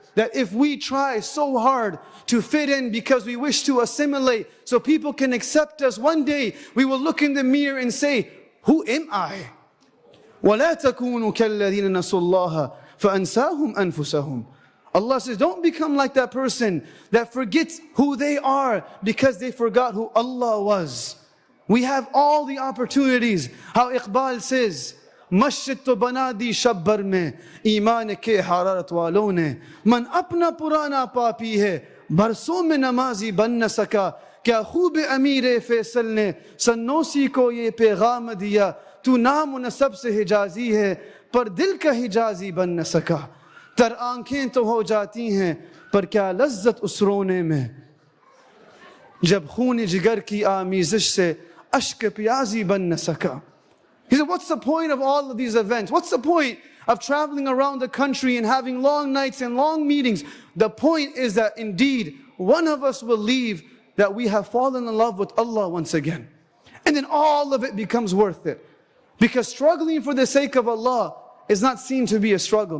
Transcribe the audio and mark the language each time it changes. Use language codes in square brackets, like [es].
[en] That if we try so hard to fit in because we wish to assimilate so people can accept us, one day we will look in the mirror and say, who am I? [ar] وَلَا تَكُونُوا كَالَّذِينَ نَسُوا اللَّهَ فَأَنْسَاهُمْ أَنفُسَهُمْ. [en] Allah says, don't become like that person that forgets who they are because they forgot who Allah was. We have all the opportunities. How Iqbal says, [hi] मस्जिद तो बना दी शब्बर में ईमान के हरारत वालों ने मन अपना पुराना पापी है बरसों में नमाजी बन न सका क्या खूब अमीर फैसल ने सन्नोसी को ये पैगाम दिया तू नाम नसब से हिजाजी है पर दिल का हिजाजी बन न सका तर आंखें तो हो जाती हैं पर क्या लज्जत उस रोने में जब खून जिगर की आमीज़श से अश्क प्याजी बन न सका. [en] He said, what's the point of all of these events? What's the point of traveling around the country and having long nights and long meetings? The point is that indeed, one of us will leave that we have fallen in love with Allah once again. And then all of it becomes worth it. Because struggling for the sake of Allah is not seen to be a struggle.